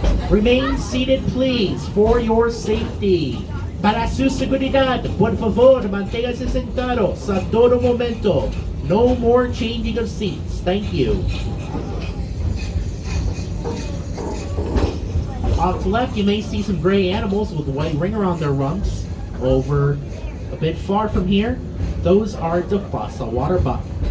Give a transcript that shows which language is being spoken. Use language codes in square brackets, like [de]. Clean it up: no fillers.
[en] Remain seated, please, for your safety. [es] Para su seguridad, por favor, manténgase sentados a todo momento. [en] No more changing of seats. Thank you. Off to the left, you may see some gray animals with a white ring around their rumps. Over a bit far from here, those are the fossil water buck.